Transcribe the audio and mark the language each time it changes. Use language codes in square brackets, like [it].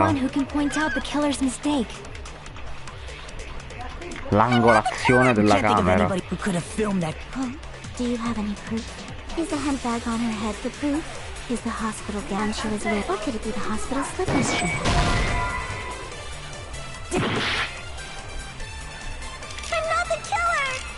[en] One who can point out the killer's mistake. [it] L'angolazione della camera. [en] Who could have filmed that? Do you have any proof? Is the handbag on her head the proof? Is the hospital gown she was wearing? Or could it be the hospital slippers she had? I'm not the killer!